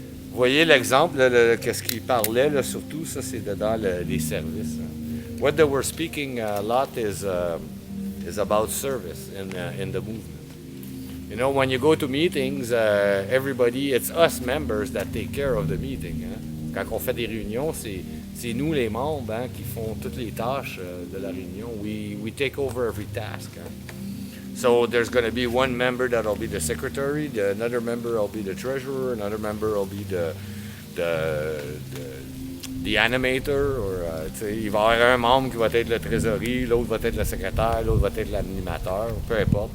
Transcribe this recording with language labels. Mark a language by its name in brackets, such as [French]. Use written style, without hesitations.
[French] Vous voyez l'exemple, qu'est-ce qu'il parlait, là, surtout, ça c'est dans les services. Hein. [English] What they were speaking a lot is about service in the movement. You know, when you go to meetings, everybody, it's us members that take care of the meeting. Hein. [French] Quand on fait des réunions, c'est nous les membres hein, qui font toutes les tâches de la réunion. [English] We take over every task. Hein. So there's going to be one member that'll be the secretary, another member will be the treasurer, another member will be the animator, or [French] il va y avoir un membre qui va être le trésorier, l'autre va être le secrétaire, l'autre va être l'animateur, peu importe.